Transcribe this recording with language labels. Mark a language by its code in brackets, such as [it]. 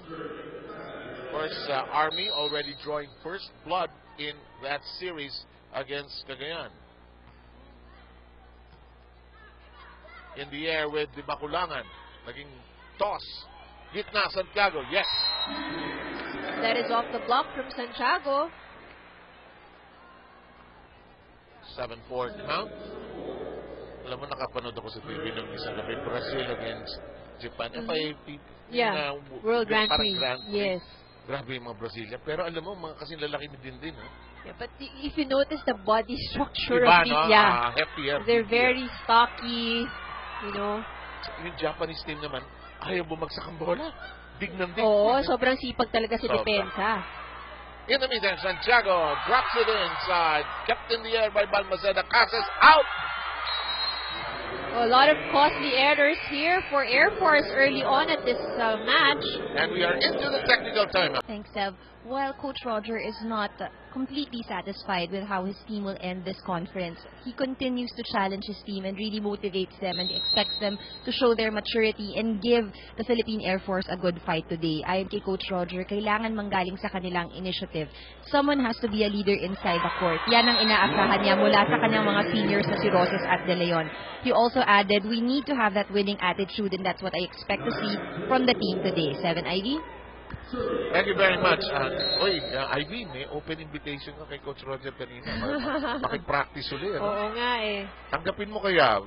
[en] Of course, Army already drawing first blood in that series against Cagayan. In the air with the Makulangan. [tl] Naging toss. Gitna, [en] Santiago. Yes. That is off the block from Santiago. 7-4 count. [tl] Alam mo, nakapanood ako sa TV ng isang gabi. [en] Brazil against Japan. Yeah, World Grand Prix. Yes. [tl] Grabe yung mga Brazilian. Pero alam mo, mga kasing lalaki din. No? [en] Yeah, but if you notice the body structure of these, hefty. They're very stocky, you know. [tl] Yung Japanese team naman, ayaw bumagsak ang bola. Big ng big. Oo, sobrang sipag talaga si depensa. [en] In the meantime, Santiago drops it inside. Kept in the air by Balmaceda. Casas out! A lot of costly errors here for Air Force early on at this match. And we are into the technical timeout. Thanks, Sev. While Coach Roger is not completely satisfied with how his team will end this conference, he continues to challenge his team and really motivates them and expects them to show their maturity and give the Philippine Air Force a good fight today. [tl] Ayon kay Coach Roger, kailangan manggaling sa kanilang initiative. [en] Someone has to be a leader inside the court. [tl] Yan ang inaasahan niya mula sa kanyang mga seniors na si Roses at De Leon. [en] He also added, we need to have that winning attitude, and that's what I expect to see from the team today. 7 Ivy? Thank you very much. [tl] Ivy, may open invitation ka kay Coach Roger kanina. Makipag-practice ulit. Oo nga eh. Tanggapin mo kaya